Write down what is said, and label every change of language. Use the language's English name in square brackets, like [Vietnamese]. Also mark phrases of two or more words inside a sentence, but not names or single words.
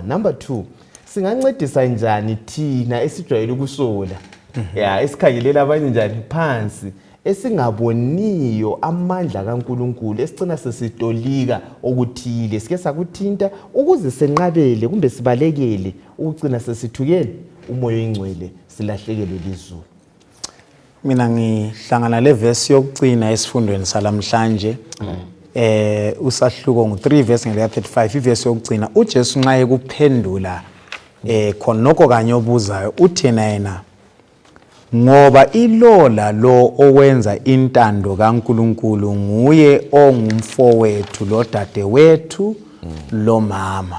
[North Ndebele] Number 2, singancedisa njani thina esijwayele ukusola esikhangelela abanye njani phansi, esingaboniyo amandla kaNkulunkulu, esicina sesitolika okuthile sike sakuthinta ukuze senqabele kumbe sibalekele ukucina sesithukele umoya oyingcwele silahlekelwe lizulu. Mina ngihlangana le verse yokugcina esifundweni salamhlanje usahluko ngo3 verse ngele 35, iverse yokugcina uJesu nxa ekuphendula khonoko kanye obuzayo uthena yena ngoba ilola lo owenza intando kaNkulunkulu nguye ongumfowethu lo dadewethu lo mama.